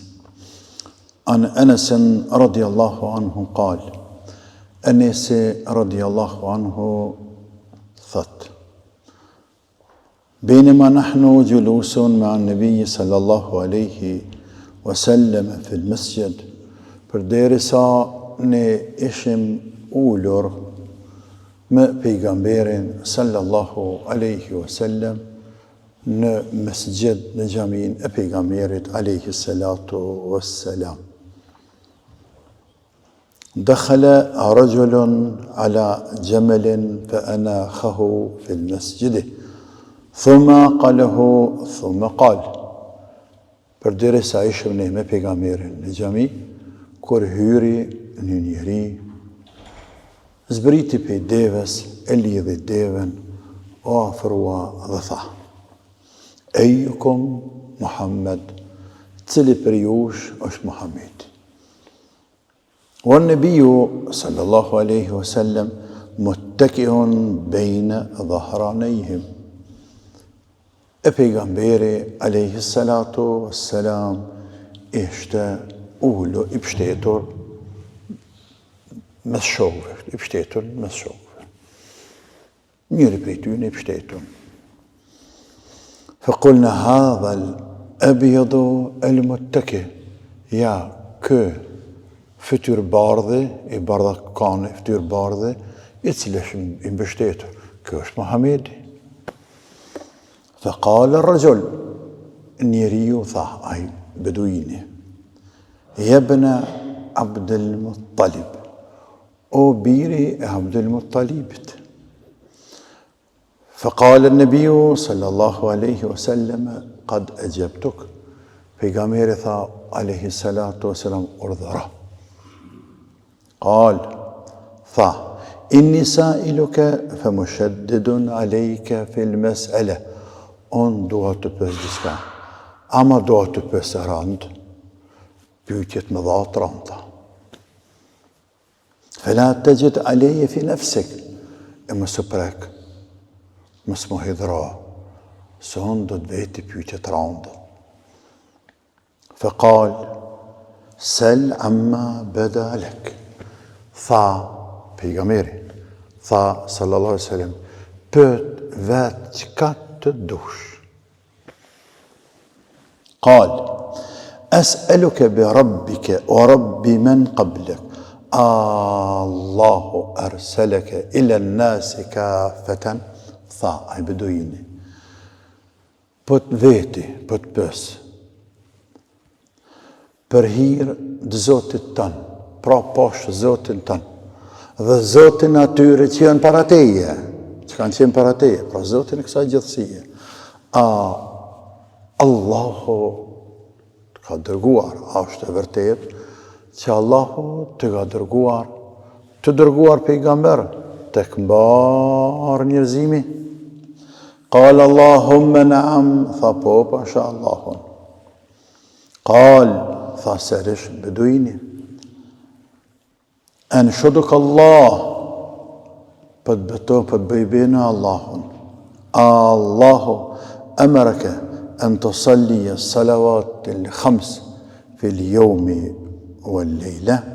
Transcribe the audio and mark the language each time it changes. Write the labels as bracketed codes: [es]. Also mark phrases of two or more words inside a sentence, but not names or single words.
[ar] عن أنس رضي الله عنه قال: أنس رضي الله عنه ثت: بينما نحن جلوس مع النبي صلى الله عليه وسلم في المسجد، [sq] përderisa ne ishim ulur me pejgamberin [ar] صلى الله عليه وسلم [sq] në mesgjid, në xhamin e pejgamberit [ar] عليه الصلاة والسلام. دخل رجل على جمل فأناخه في المسجد ثم قال: [sq] përderisa ishim ne me pejgamberin në xhami, kur hyri një njeri, zbriti pej devës, e lidhi devën, o afrua dhe tha: Ejukum Muhammed, cili për jush është Muhammed. [ar] والنبي صلى الله عليه وسلم متكئ بين ظهرانيهم. [sq] E pejgamberi [ar] عليه الصلاة والسلام [sq] ishte ullu i pështetur mes shokëve, njëri prej tyre i pështetur. [ar] فقلنا هذا الأبيض المتكئ، [sq] ja kë fytyr bardhe, i bardhakane, fytyr bardhe, i cili është i mbështetur, ky është Muhamedi. [ar] فقال الرجل، [sq] njeriu tha, ai beduini: [ar] يا ابن عبد المطلب، [sq] o biri e Abdul Muttalibit. [ar] فقال النبي صلى الله عليه وسلم: قد أجبتك. [sq] pejgamberi tha [ar] عليه الصلاة والسلام: [sq] urdhëra. [ar] قال tha: إني سائلك فمشدد عليك في المسألة. [sq] On dua të pës diçka, ama dua të pës e randë, pyetjet më dha të randa. فلا تجد علي في نفسك، e mos u prek, mos më hidhra, se unë do të veti pyetjet randa. فقال: سل عما بدا لك. Tha pejgamberi, tha [ar] صلى الله عليه وسلم, [sq] pyet vetë çka të dush. [ar] قال: أسألك بربك ورب من قبلك الله أرسلك إلى الناس كافة. [sq] Tha ai beduini, po të veti, po të pës, për hir të Zotit tënë, pra poshtë Zotin tënë, dhe Zotin atyre që janë para teje, që kanë qenë para teje, pra Zotin e kësaj gjithësie. Allahu të ka dërguar, është e vërtet që Allahu të ka dërguar pejgamber të këmbar njerëzimi. [ar] قال اللهم نعم, [sq] tha po, pasha Allahun. Qal, tha sërish beduini: [ar] أنشدك الله, [sq] për të beto, për të bëjbena Allahun. [ar] الله أمرك أن تصلي الصلوات الخمس في اليوم والليلة.